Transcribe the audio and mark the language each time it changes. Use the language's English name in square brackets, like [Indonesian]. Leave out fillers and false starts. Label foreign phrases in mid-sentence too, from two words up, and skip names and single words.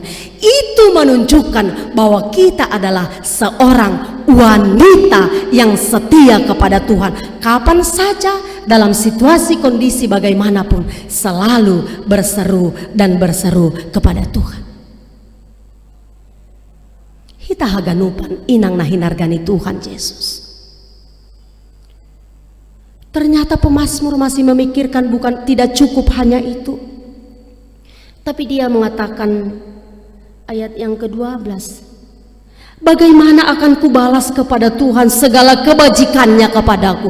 [Indonesian] Itu menunjukkan bahwa kita adalah seorang wanita yang setia kepada Tuhan. Kapan saja, dalam situasi kondisi bagaimanapun, selalu berseru dan berseru kepada Tuhan. [Batak Simalungun] Kita haganupan inang nahinargani Tuhan Yesus. [Indonesian] Ternyata pemazmur masih memikirkan bukan tidak cukup hanya itu. Tapi dia mengatakan ayat yang ke-12. Bagaimana akan kubalas kepada Tuhan segala kebajikannya kepadaku?